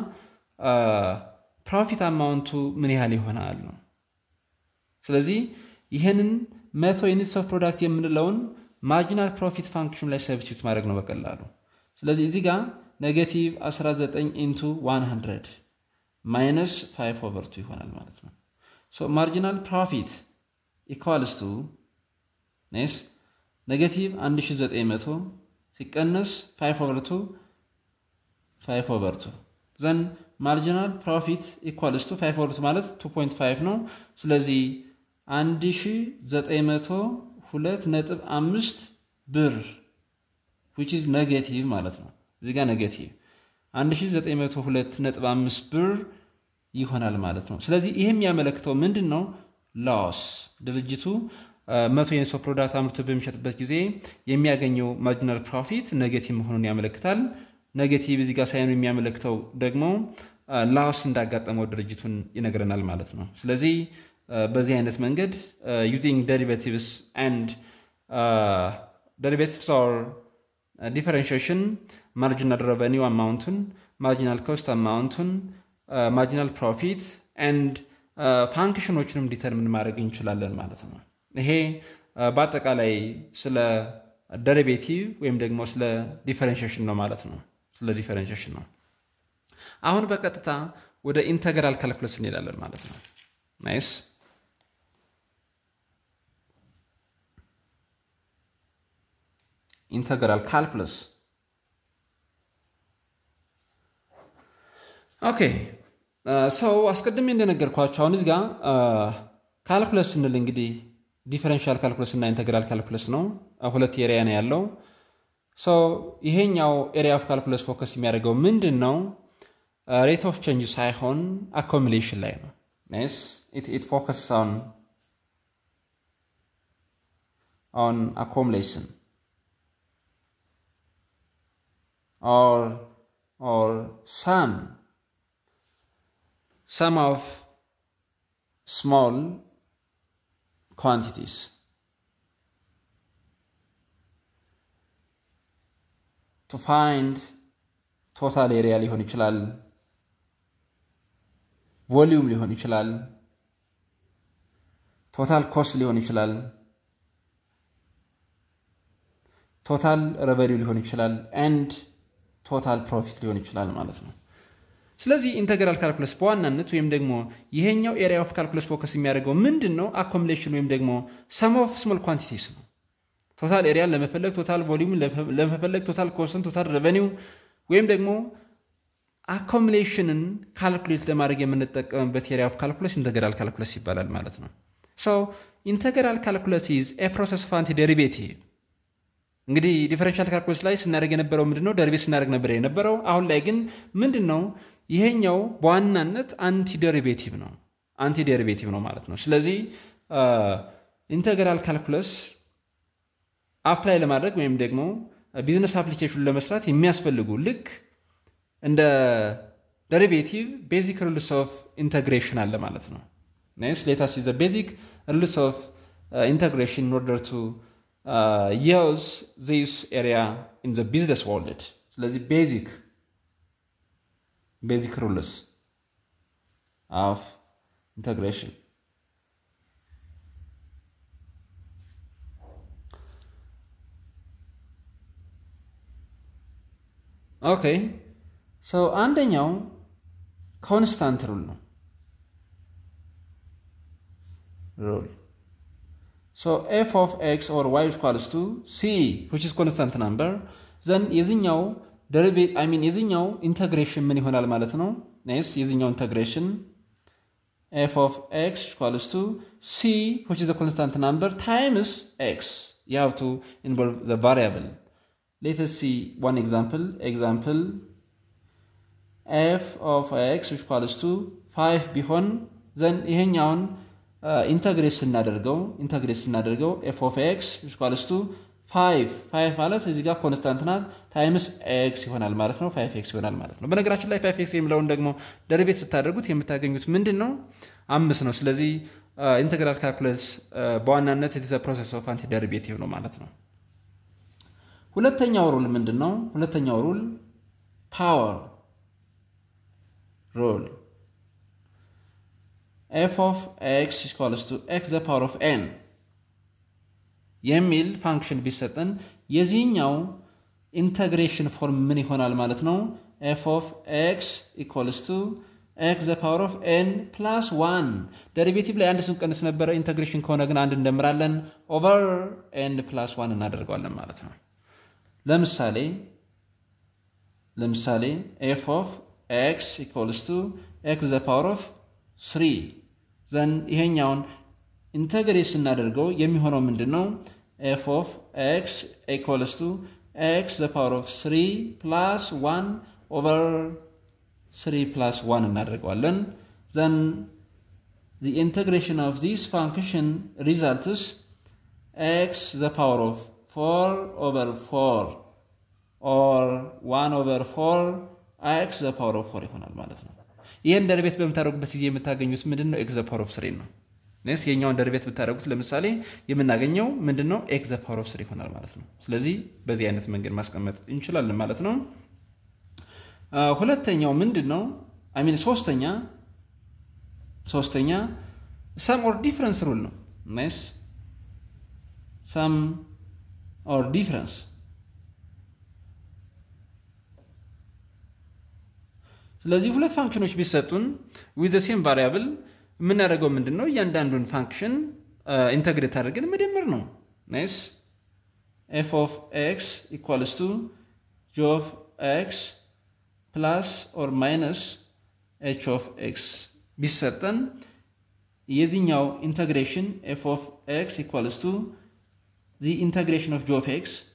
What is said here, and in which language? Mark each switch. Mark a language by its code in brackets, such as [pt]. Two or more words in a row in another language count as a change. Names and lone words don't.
[en] profit amount [am] ምን ያህል ይሆናል ነው ስለዚህ ይሄንን 100 [en] units of product [am] የምንለውን [en] marginal profit function [am] ላይ ሰብስቲቱት ማድረግ ነው በቀላሉ ስለዚህ እዚህ ጋር [en] negative 19 into 100 minus 5/2 [am] ይሆናል ማለት ነው [en] so marginal profit equals to yes negative 1900 [am] ሲቀነስ [en] 5/2 then marginal profit equals to 5/2 [am] ማለት 2.5 ነው ስለዚህ 1902.5 ብር [en] which is negative [am] ማለት ነው እዚህ ጋር ኔጌቲቭ 1902.5 ብር ይሆናል ማለት ነው ስለዚህ ይሄም ያመለክተው ምንድነው ሎስ ድርጅቱ 100 [en] units of product [am] አምርቶ በሚሸጥበት ጊዜ የሚያገኘው [en] marginal profit negative [am] መሆኑን ያመለክታል ኔጌቲቭ እዚህ ጋር ሳይሆን የሚያመለክተው ደግሞ ሎስ እንዳጋጠመው ድርጅቱን ይነግረናል ማለት ነው ስለዚህ በዚህ አይነት መንገድ [en] using derivatives and derivatives or differentiation marginal revenue amount marginal cost amount marginal profit and functionዎችንም [am] ዲተርሚን ማድረግ እንችላለን ማለት ነው ይሄ በአጠቃላይ ስለ derivative ወይም ደግሞ ስለ differentiation ነው ማለት ነው ስለ differentiation ነው አሁን በቀጥታ ወደ [en] integral calculus [am] እንሄዳለን ማለት ነው ናይስ [en] integral calculus okay so [am] አስቀድሜ እንደነገርኳችሁ አሁን እዚህ ጋር ካልኩለስ እንል እንግዲህ [en] differential calculus [am] እና [en] integral calculus [am] ነው ሁለት ኤሪያ ነው ያለው so ይሄኛው [en] area of calculus focus [am] የሚያደርገው ምንድነው [en] rate of change [am] ሳይሆን accumulation ላይ ነው [en] yes it focuses on accumulation or sum of small quantities to find total area [am] ሊሆን ይችላል volume ሊሆን ይችላል [en] total cost [am] ሊሆን ይችላል [en] total revenue [am] ሊሆን ይችላል [en] and total profit [am] ሊሆን ይችላል ማለት ነው ስለዚህ [en] integral calculus [am] በዋናነት ወይም ደግሞ ይሄኛው [en] area of calculus focus [am] የሚያደርገው ምንድነው አኮሙሌሽን ወይም ደግሞ [en] sum of small quantities [am] ነው [en] total area [am] ለመፈለግ [en] total volume [am] ለመፈለግ [en] total cost total revenue [am] ወይም ደግሞ አኮሙሌሽንን ካልኩሌት ለማድረግ የምንጠቀምበት [en] area of calculus integral calculus [am] ይባላል ማለት ነው [en] so integral calculus is a process of [am] antiderivative እንግዲህ [en] differential calculus [am] ላይ ስናደርግ የነበረው ምንድነው ደሪቬት ስናደርግ ነበር የነበረው አሁን ላይ ግን ምንድነው ይሄኛው በዋናነት አንቲዴሪቬቲቭ ነው ማለት ነው ስለዚህ [en] integral calculus apply [am] ለማድረግ ወይም ደግሞ [en] business application [am] ለመስራት የሚያስፈልጉ ልክ እንደ [en] derivative basic rules of integration [am] አለ ማለት ነው [en] nice let us see the basic rules of integration in order to use this area in the business world [am] ስለዚህ [en] basic rules of integration okay so አንደኛው constant rule ነው rule so f of x or y equals to c which is constant number then የዚህኛው derivative የዚህኛው integration [am] ምን ይሆናል ማለት ነው [en] yes የዚህኛው integration f of x equals to c which is a constant number times x you have to involve the variable let us see one example f of x equals to 5 [am] ቢሆን then ይሄኛውን ኢንተግሬት ስናደርገው [en] f of x equals to 5 [am] ማለት እዚህ ጋር ኮንስታንት ናት [en] times x [am] ይሆናል ማለት ነው 5x ይሆናል ማለት ነው በነገራችን ላይ 5x የሚለውን ደግሞ ደሪቬት ስታደርጉት የምታገኙት ምንድነው 5 ነው ስለዚህ [en] integral calculus [am] በዋናነት [en] it is a process of antiderivative [am] ነው ማለት ነው ሁለተኛው ሩል ምንድነው ሁለተኛው ሩል [en] power rule f of x equals to x the power of n [am] የሚል ፋንክሽን ቢሰጠን የዚህኛው ኢንተግሬሽን ፎርም ምን ይሆናል ማለት ነው [en] f of x equals to x the power of n plus 1 [am] ዴሪቬቲቭ ላይ አንድ ስንቀንስ ነበር ኢንተግሬሽን ከሆነ ግን አንድ እንደምራለን ኦቨር [en] n plus 1 [am] እናደርጋለን ማለት ነው [en] ለምሳሌ f of x equals to x the power of 3 then [am] ይሄኛውን ኢንተግሬት ስናደርገው የሚሆነው ምንድነው [en] f of x equals to x the power of 3 plus 1 over 3 plus 1 እናደርጋለን then the integration of this function results x the power of 4 over 4 or 1 over 4 x the power of 4 [am] ይሆናል ማለት ነው ይሄን ደሪቬት በመታረጉበት ጊዜ የምታገኙት ምንድነው [en] x the power of 3 [am] ነው ነስ የኛውን ደሪቬት ብታረጉት ለምሳሌ የምናገኘው ምንድነው [en] x the power of 3 [am] ይሆናል ማለት ነው ስለዚህ በዚህ አይነት መንገድ ማስቀመጥ እንችላለን ማለት ነው ሁለተኛው ምንድነው ሶስተኛ [en] sum or difference rule [am] ነው ነስ [en] sum or difference [am] ስለዚህ ሁለት ፋንክሽኖች ቢሰጡን [en] with the same variable [am] ምን ያደርገው ምንድነው እያንዳንዱን ፋንክሽን ኢንተግሬት አድርገን መደመር ነው ናይስ [en] f of x equals to g of x plus or minus h of x ቢሰጠን [am] የዚህኛው ኢንተግሬሽን [en] f of x equals to the integration of g of x